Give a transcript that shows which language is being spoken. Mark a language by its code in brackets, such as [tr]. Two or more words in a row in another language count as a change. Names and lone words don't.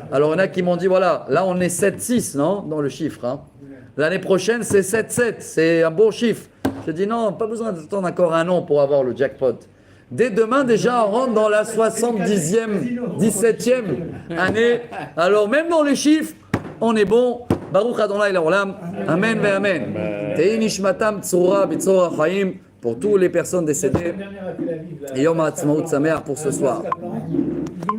[fr] Alors il y en a qui m'ont dit voilà, là on est 7-6 non, dans le chiffre. Hein. L'année prochaine c'est 7-7, c'est un bon chiffre. J'ai dit non, pas besoin d'attendre encore un an pour avoir le jackpot. Dès demain déjà on rentre dans la 70e, 17e année. Alors même dans les chiffres, on est bon. [he] ברוך אדוני לעולם. אמן ואמן. תהי נשמתם צרורה בצרור החיים [fr] pour toutes les personnes décédées. La dernière à Tel Aviv, là. Et [he] יום העצמאות שמח [fr] pour ce soir.